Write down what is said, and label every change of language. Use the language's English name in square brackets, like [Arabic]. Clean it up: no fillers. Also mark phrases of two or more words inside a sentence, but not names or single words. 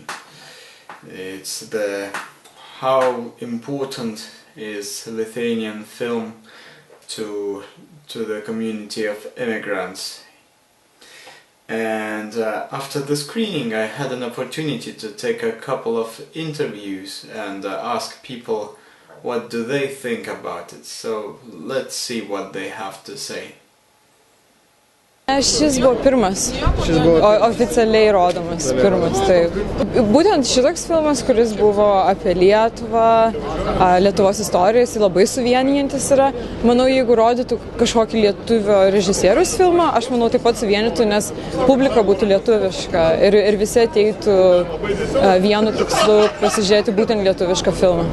[English] It's how important is Lithuanian film to the community of immigrants. And after the screening I had an opportunity to take a couple of interviews and ask people what do they think about it. So let's see what they have to say. [Lithuanian] Šis buvo pirmas, oficialiai rodomas pirmas, taip. Būtent šitoks filmas, kuris buvo apie Lietuvą, Lietuvos istoriją, jis labai suvienijantis yra. Manau, jeigu rodytų kažkokį lietuvio režisieriaus filmą, aš manau taip pat suvienytų, nes publika būtų lietuviška ir visi ateitų vienu tikslu pasižiūrėti būtent lietuvišką filmą.